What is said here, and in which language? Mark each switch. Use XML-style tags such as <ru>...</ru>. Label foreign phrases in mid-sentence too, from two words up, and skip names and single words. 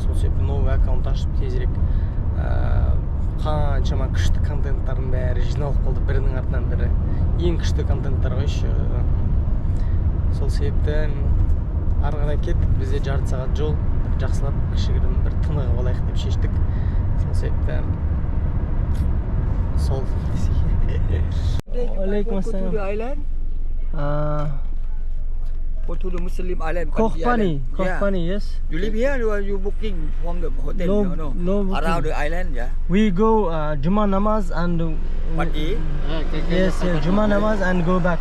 <kk>Сол себепті</kk> <ru>новый аккаунт</ru> <kk>ашып тезірек қаншама күшті контенттардың бәрі жиналып қалды, бірінің артынан бірі. Ең күшті контенттар қойшы. Сол себепті ары қарай кеттік. Бізде жарты сағат жол, жақсылап кішігірім бір тынығып алайық деп шештік. Сол себепті сол.</kk> <ar>عليكم السلام.</ar> <en>Go to the Muslim island. Koh-Phanny, yes. You live here or you booking from the hotel? No booking. Around the island, yeah. We go Juma namaz and Pandi? yes, Juma namaz and go back.</en>